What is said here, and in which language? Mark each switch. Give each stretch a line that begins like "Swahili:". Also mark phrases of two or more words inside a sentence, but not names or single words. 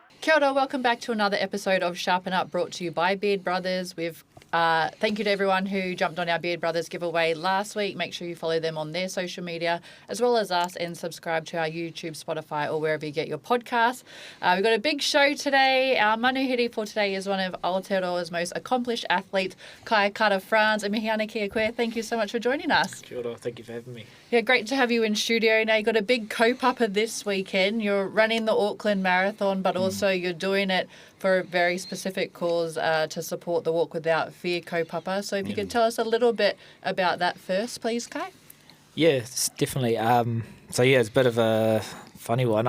Māori: Kia ora,
English: welcome back to another episode of Sharpen Up, brought to you by Beard Brothers. Thank you to everyone who jumped on our Beard Brothers giveaway last week. Make sure you follow them on their social media as well as us, and subscribe to our YouTube, Spotify, or wherever you get your podcasts. We've got a big show today. Our manuhiri for today is one of Aotearoa's most accomplished athletes, Kai Kara Franz. And
Māori: mihi ana kia koe.
English: Thank you so much for joining us.
Māori: Kia ora,
English: thank you for having me. Yeah, great to have you in studio. Now, you've got a big kaupapa this weekend. You're running the Auckland Marathon, but also you're doing it for a very specific cause to support the Walk Without Fear kaupapa. So if you could tell us a little bit about that first, please, Kai. Yeah, it's definitely. It's a bit of a funny one.